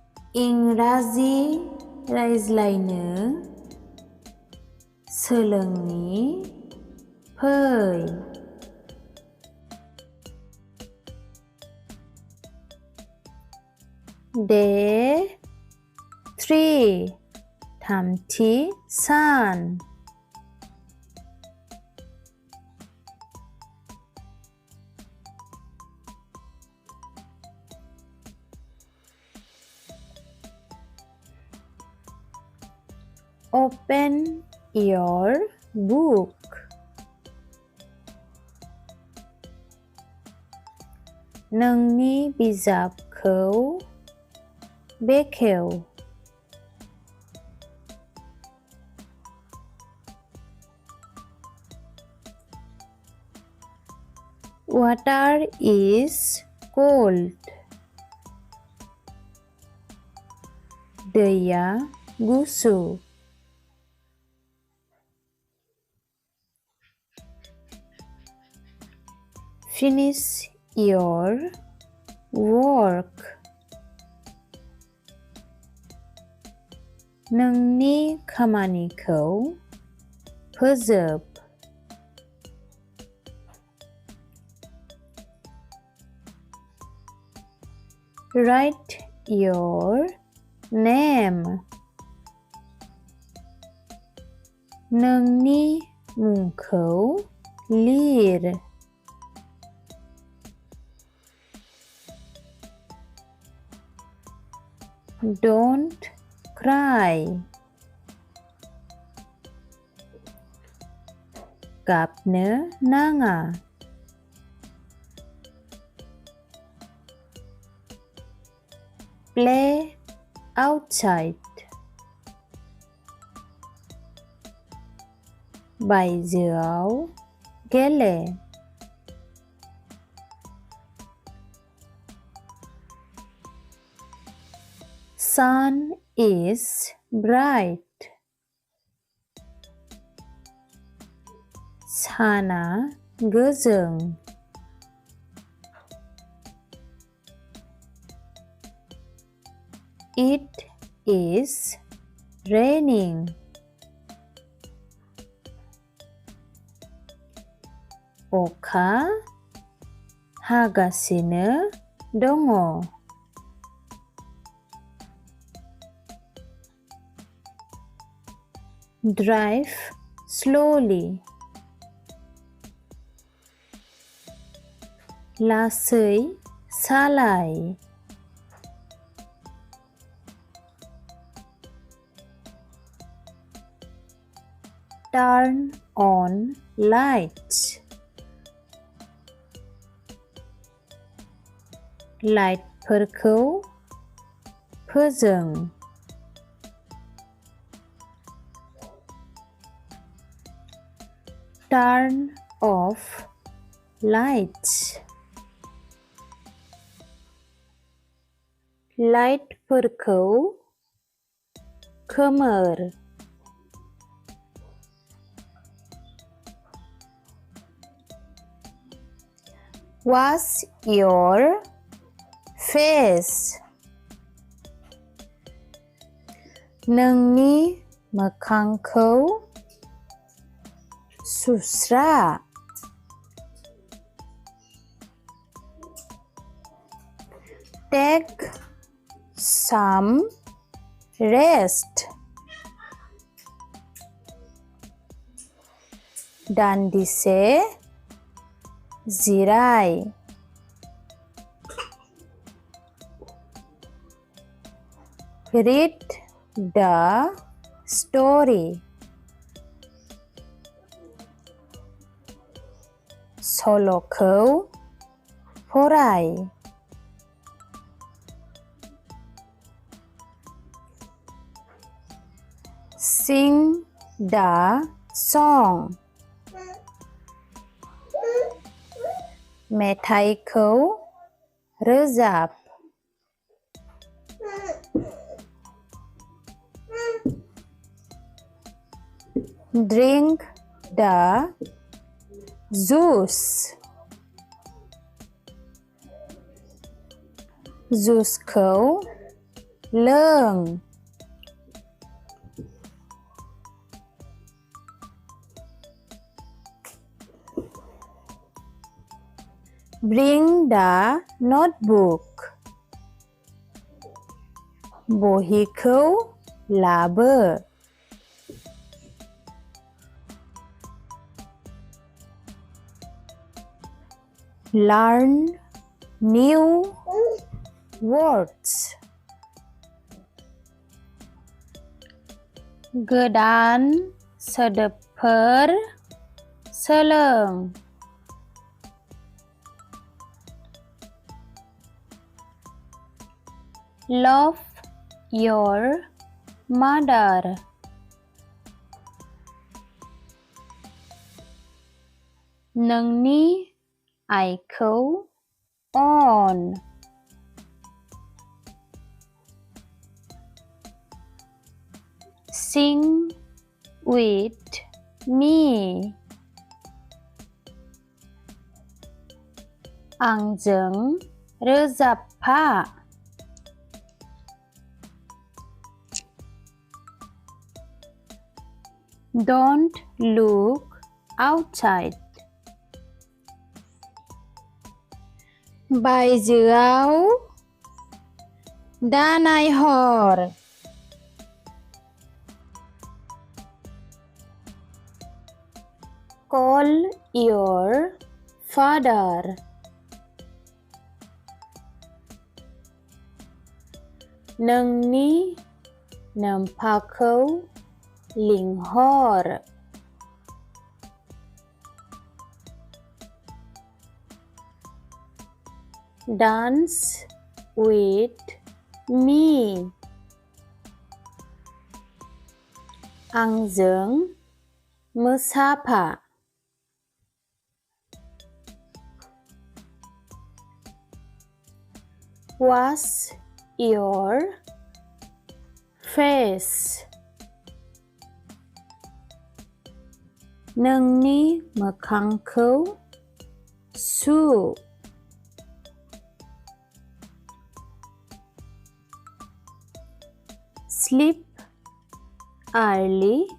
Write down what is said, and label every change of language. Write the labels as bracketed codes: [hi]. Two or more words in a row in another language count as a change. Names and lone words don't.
[brx] इंराजि रायज्लायनो सोलोंनि फै [en] Day 3 [brx] थामथि सान [en] Open your book. [brx] नोंनि बिजाबखौ बेखेव [en] Water is cold. [brx] दैया गुसु [en] Finish your work. [brx] नोंनि खामानिखौ फोजोब [en] Write your name. [brx] नोंनि मुंखौ लिर [en] Don't cry. [brx] गाबनो नाङा [en] Play outside. [brx] बायजोआव गेले [en] Sun is bright. [brx] साना गोजों [en] It is raining. [brx] अखा हागासिनो दङ [en] Drive slowly. [brx] लासै सालाय [en] Turn on lights. [brx] लाइटफोरखौ फोजों [en] Turn off lights. [brx] लाइटफोरखौ खोमोर [en] Wash your face. [brx] नोंनि मोखांखौ सुस्रा [en] Take some rest. [brx] दान्दिसे जिराय [en] Read the story. [brx] सल'खौ फराय [en] Sing the song. [brx] मेथाइखौ रोजाब [en] Drink the juice. [brx] जुसखौ लों [en] Bring the notebook [brx] बहिखौ लाबो [en] Learn new words [brx] गोदान सोदोबफोर सोलों [en] Love your mother [brx] नोंनि आइखौ अन [en] Sing with me [brx] आंजों रोजाबफा [en] Don't look outside [brx] बायजोआव दा नायहर [en] Call your father [brx] नोंनि नोमफाखौ लिंहर [en] Dance with me [brx] आंजों मोसाफा [en] Wash your face [brx] नोंनि मोखांखौ सु [en] Sleep early